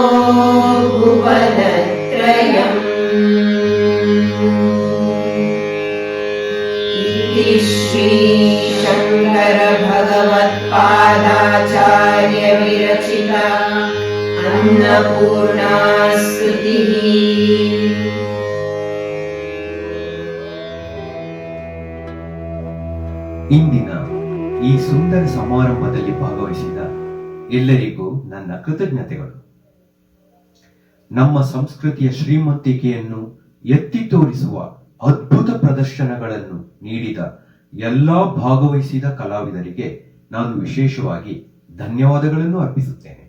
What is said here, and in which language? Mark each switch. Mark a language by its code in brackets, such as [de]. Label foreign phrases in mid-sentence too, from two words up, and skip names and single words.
[sa] भुवनत्रयम् इति श्री शङ्कर भगवत्पादाचार्य विरचिता अन्नपूर्णा स्तुतिः। [kn] ಇಂದಿನ ಈ ಸುಂದರ ಸಮಾರಂಭದಲ್ಲಿ ಭಾಗವಹಿಸಿದ ಎಲ್ಲರಿಗೂ ನನ್ನ ಕೃತಜ್ಞತೆಗಳು. ನಮ್ಮ ಸಂಸ್ಕೃತಿಯ ಶ್ರೀಮಂತಿಕೆಯನ್ನು ಎತ್ತಿ ತೋರಿಸುವ ಅದ್ಭುತ ಪ್ರದರ್ಶನಗಳನ್ನು ನೀಡಿದ ಎಲ್ಲಾ ಭಾಗವಹಿಸಿದ ಕಲಾವಿದರಿಗೆ ನಾನು ವಿಶೇಷವಾಗಿ ಧನ್ಯವಾದಗಳನ್ನು ಅರ್ಪಿಸುತ್ತೇನೆ.